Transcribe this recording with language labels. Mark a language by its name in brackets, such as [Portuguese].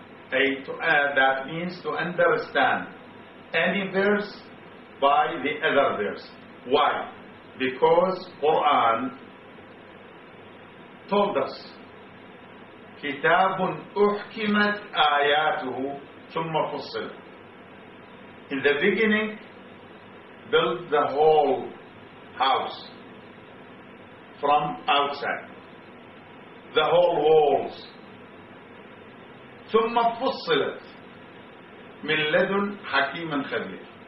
[English] That means to understand any verse by the other verse. Why? Because Qur'an told us [Arabic] كِتَابٌ أُحْكِمَتْ آيَاتُهُ ثُمَّ فُصِّلَ. [English] In the beginning, build the whole house from outside, the whole walls. [Arabic] ثُمَّ فُصِّلَتْ مِنْ لَدُنْ حَكِيمًا خَبِيرٌ.